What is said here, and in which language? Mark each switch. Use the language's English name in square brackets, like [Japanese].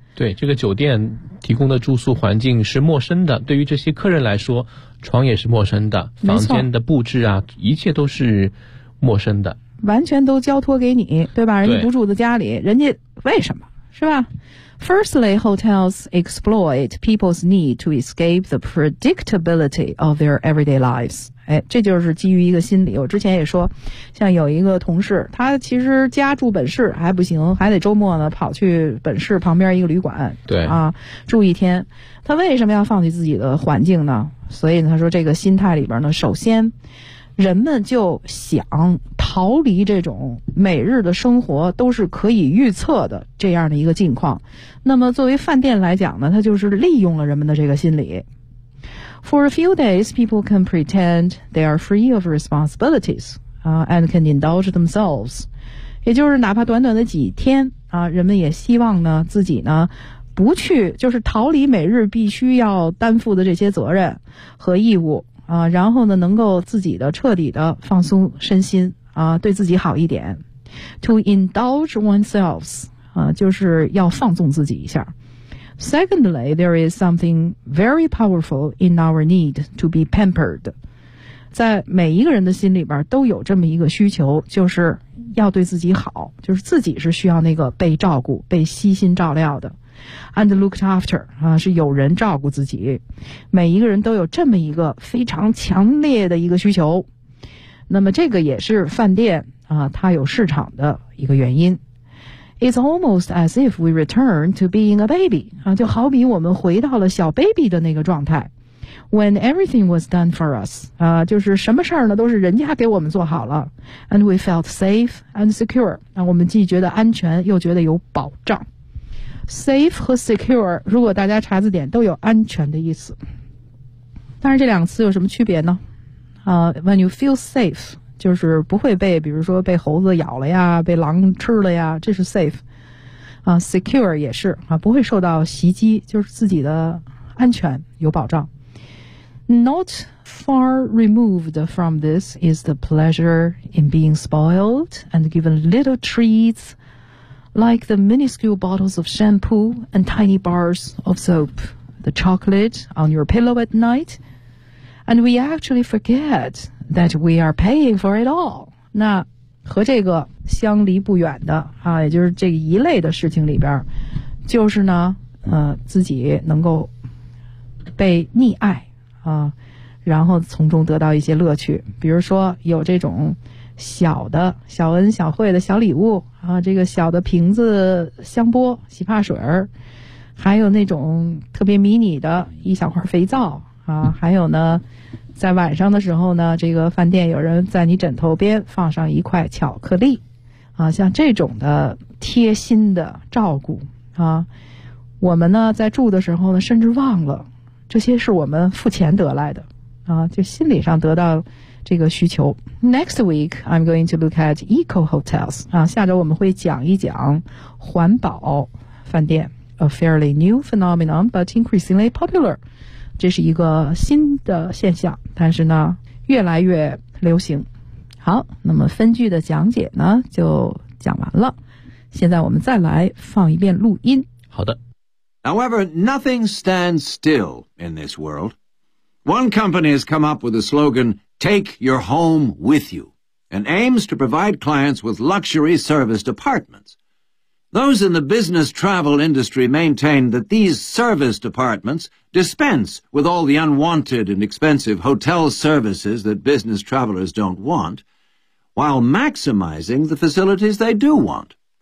[Chinese] 对，这个酒店提供的住宿环境是陌生的，对于这些客人来说床也是陌生的，房间的布置啊一切都是陌生的，完全都交托给你，对吧，人家不住在家里，人家为什么，是吧。 [English] Firstly, hotels exploit people's need to escape the predictability of their everyday lives. [Chinese] 哎，这就是基于一个心理。我之前也说，像有一个同事，他其实家住本市还不行，还得周末呢跑去本市旁边一个旅馆，对啊，住一天。他为什么要放弃自己的环境呢？所以他说，这个心态里边呢，首先人们就想逃离这种每日的生活都是可以预测的这样的一个境况。那么作为饭店来讲呢，他就是利用了人们的这个心理。 [English] For a few days, people can pretend they are free of responsibilities, and can indulge themselves. [Chinese] 也就是哪怕短短的几天啊，人们也希望呢自己呢不去，就是逃离每日必须要担负的这些责任和义务啊，然后呢能够自己的彻底的放松身心啊，对自己好一点。 [English] To indulge oneself, [Chinese] 啊，就是要放纵自己一下。 [English] Secondly, there is something very powerful in our need to be pampered. [Chinese] 在每一个人的心里边都有这么一个需求，就是要对自己好，就是自己是需要那个被照顾、被悉心照料的。 [English] And looked after, [Chinese] 啊，是有人照顾自己。每一个人都有这么一个非常强烈的一个需求。那么这个也是饭店啊，它有市场的一个原因。 [English] It's almost as if we return to being a baby. [Chinese] 啊，就好比我们回到了小 baby 的那个状态。 [English] When everything was done for us. [Chinese] 啊，就是什么事儿呢都是人家给我们做好了。 [English] And we felt safe and secure. [Chinese] 啊，我们既觉得安全又觉得有保障。Safe 和 secure, 如果大家查字典都有安全的意思。但是这两个词有什么区别呢？啊， [English] when you feel safe. [Chinese] 就是不会被比如说被猴子咬了呀，被狼吃了呀，这是 safe 啊。 secure 也是啊，不会受到袭击，就是自己的安全有保障。 [English] Not far removed from this is the pleasure in being spoiled and given little treats like the minuscule bottles of shampoo and tiny bars of soap, the chocolate on your pillow at night, and we actually forget that we are paying for it all. [Chinese] 那和这个相离不远的啊，也就是这一类的事情里边，就是呢，自己能够被溺爱啊，然后从中得到一些乐趣，比如说有这种小的小恩小惠的小礼物啊，这个小的瓶子香波洗发水儿，还有那种特别迷你的一小块肥皂啊，还有呢，在晚上的时候呢，这个饭店有人在你枕头边放上一块巧克力啊，像这种的贴心的照顾啊，我们呢在住的时候呢，甚至忘了这些是我们付钱得来的啊，就心理上得到这个需求。 [English] Next week, I'm going to look at eco hotels. [Chinese] 啊，下周我们会讲一讲环保饭店 ， [English] a fairly new phenomenon, but increasingly popular. [Chinese] 这是一个新的现象，但是呢，越来越流行。好，那么分句的讲解呢就讲完了。现在我们再来放一遍录音。好的。 [English] However, nothing stands still in this world. One company has come up with a slogan. Take your home with you, and aims to provide clients with luxury serviced apartments. Those in the business travel industry maintain that these serviced apartments dispense with all the unwanted and expensive hotel services that business travelers don't want, while maximizing the facilities they do want.